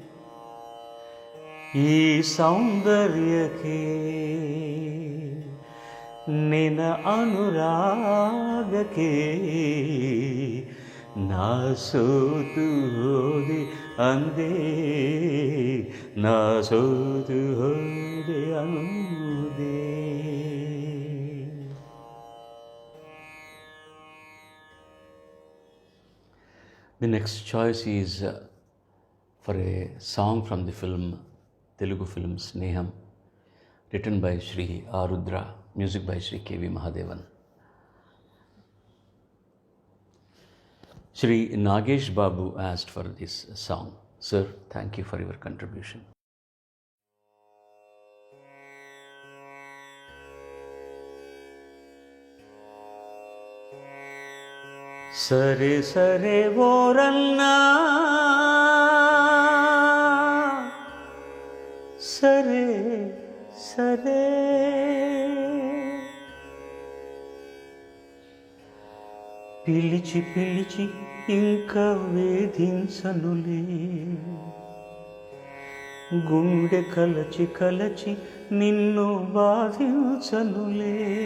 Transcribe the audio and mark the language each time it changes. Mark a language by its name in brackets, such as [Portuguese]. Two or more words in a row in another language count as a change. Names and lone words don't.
[Kannada] ಈ ಸೌಂದರ್ಯಕ್ಕೆ ನಿನ್ನ ಅನುರಾಗಕ್ಕೆ ನಾ ಸೋತು ಹೋದೆ ಅಂದೆ, ನಾ ಸೋತು ಹೋದೆ ಅಂದೆ. [English] The next choice is for a song from the film, Telugu film Sneham, written by Sri Arudra, music by Sri K.V. Mahadevan. Sri Nagesh Babu asked for this song. Sir, thank you for your contribution. [Telugu] ಸರೆ ಸರೆ ಓರನ್ನ ಸರೆ సరే పిలిచి పిలిచి ఇంకా వేధించనులే గుండె కలచి కలచి నిన్ను బాధించనులే